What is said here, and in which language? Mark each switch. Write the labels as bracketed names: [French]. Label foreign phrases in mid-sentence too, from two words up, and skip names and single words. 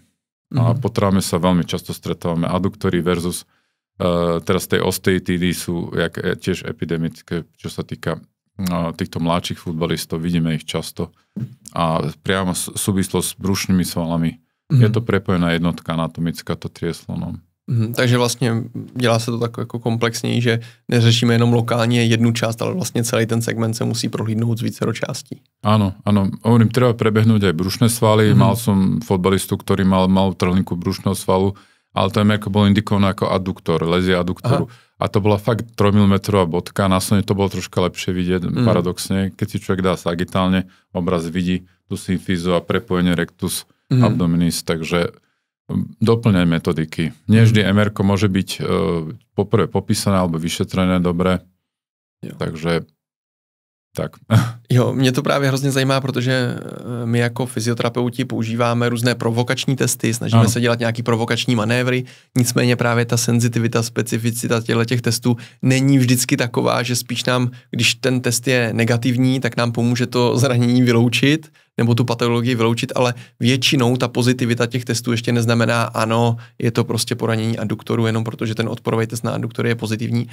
[Slovak] A po traume sa veľmi často stretávame aduktory versus teraz tej osteitídy sú tiež epidemické, čo sa týka týchto mladších futbalistov, vidíme ich často. A priamo súvislosť s brušnými svalami. Je to prepojená jednotka anatomická, to trieslo. No. [Czech] Takže vlastně dělá se to tak jako komplexněji, že neřešíme jenom lokálně jednu část, ale vlastně celý ten segment se musí prohlídnout z vícero částí. [Slovak] Áno. Hovorím, treba prebehnúť aj brušné svaly. Mal som fotbalistu, ktorý mal trhlinku brušného svalu, ale to je bol indikované ako aduktor, lezie aduktoru. A to bola fakt 3 mm bodka, následne to bolo troška lepšie vidieť, paradoxne. Keď si človek dá sagitálne, obraz vidí tú symfízu a prepojenie [Latin] rectus abdominis, [Slovak] takže doplňaj metodiky. Nie vždy MR-ko môže byť poprvé popísané alebo vyšetrené dobre, takže tak. [Czech] Jo, mě to právě hrozně zajímá, protože my jako fyzioterapeuti používáme různé provokační testy, snažíme se dělat nějaký provokační manévry, nicméně právě ta senzitivita, specificita těch testů není vždycky taková, že spíš nám, když ten test je negativní, tak nám pomůže to zranění vyloučit, nebo tu patologii vyloučit, ale většinou ta pozitivita těch testů ještě neznamená, ano, je to prostě poranění aduktoru, jenom protože ten odporový test na aduktory je pozitivní.